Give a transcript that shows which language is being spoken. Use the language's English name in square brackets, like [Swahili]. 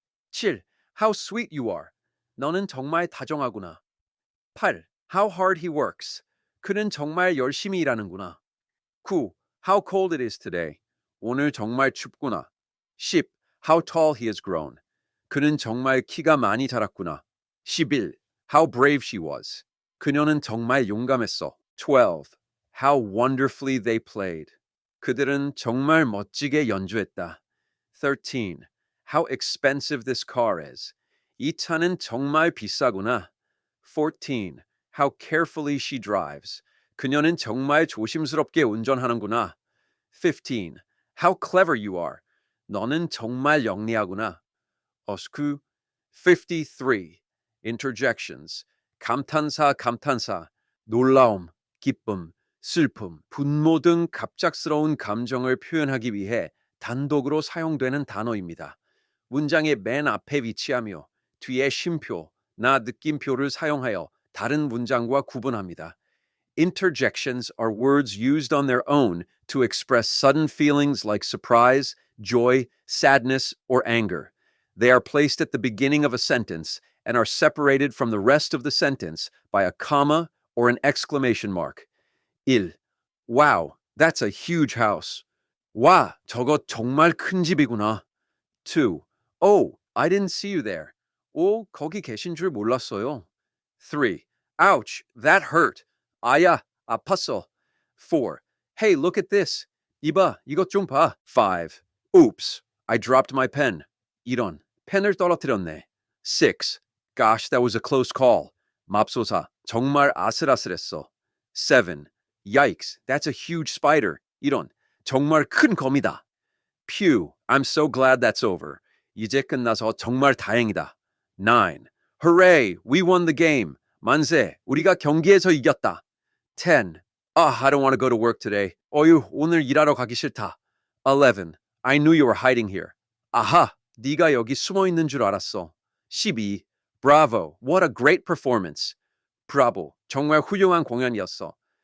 [English] 7. How sweet you are. [Korean] 너는 정말 다정하구나. [English] 8. How hard he works. [Korean] 그는 정말 열심히 일하는구나. [English] 9. How cold it is today. [Korean] 오늘 정말 춥구나. [English] 10. How tall he has grown. [Korean] 그는 정말 키가 많이 자랐구나. [English] 11. How brave she was. [Korean] 그녀는 정말 용감했어. [English] 12. How wonderfully they played. [Korean] 그들은 정말 멋지게 연주했다. 13. [English] How expensive this car is. [Korean] 이 차는 정말 비싸구나. 14. [English] How carefully she drives. [Korean] 그녀는 정말 조심스럽게 운전하는구나. [English] 15. How clever you are. [Korean] 너는 정말 영리하구나. [English] 어스쿠. [Korean] 53. Interjections. 감탄사, 감탄사. 놀라움, 기쁨, 슬픔, 분노 등 갑작스러운 감정을 표현하기 위해 단독으로 사용되는 단어입니다. 문장의 맨 앞에 위치하며 뒤에 쉼표, 나 느낌표를 사용하여 다른 문장과 구분합니다. [English] Interjections are words used on their own to express sudden feelings like surprise, joy, sadness, or anger. They are placed at the beginning of a sentence and are separated from the rest of the sentence by a comma or an exclamation mark. 1. Wow, that's a huge house. [Korean] 와, 저거 정말 큰 집이구나. [English] 2. Oh, I didn't see you there. [Korean] 오, 거기 계신 줄 몰랐어요. [English] 3. Ouch, that hurt. [Korean] 아야, 아팠어. [English] 4. Hey, look at this. [Korean] 이봐, 이것 좀 봐. [English] 5. Oops, I dropped my pen. [Korean] 이런, 펜을 떨어뜨렸네. 6. [English] Gosh, that was a close call. [Korean] 맙소사, 정말 아슬아슬했어. 7. [English] Yikes, that's a huge spider. [Korean] 이런, 정말 큰 거미다. [English] Phew, I'm so glad that's over. [Korean] 이제 끝나서 정말 다행이다. [English] 9. Hooray, we won the game. [Korean] 만세, 우리가 경기에서 이겼다. 10. [English] I don't want to go to work today. [Korean] 어휴, 오늘 일하러 가기 싫다. 11. [English] I knew you were hiding here. [Korean] 아하, 네가 여기 숨어 있는 줄 알았어. 12. [English] Bravo, what a great performance. [Korean] Bravo, 정말 훌륭한 공연이었어.